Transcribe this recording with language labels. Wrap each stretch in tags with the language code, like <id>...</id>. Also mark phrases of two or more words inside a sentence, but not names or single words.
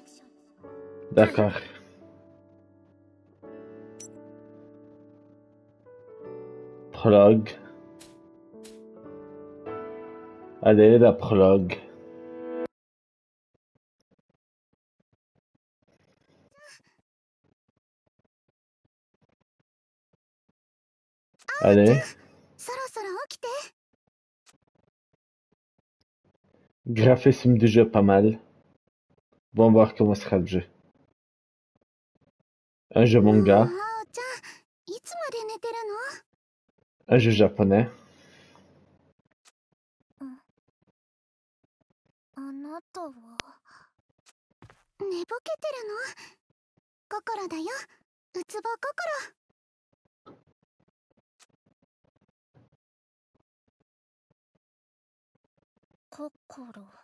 <fr>D'accord. Prologue. Allez, la prologue. Allez.</fr> <ja>そろそろ起きて。</ja> <fr>Graphisme du jeu pas mal. Bon, voir comment sera le jeu. Un jeu</fr> <ja>もう、あ</ja> <fr>manga.</fr> <ja>おちゃん、いつまで寝てる</ja> <fr>Un jeu japonais.</fr> <ja>の？あなたは寝ぼけてるの？心だよ、うつぼ心。心。</ja>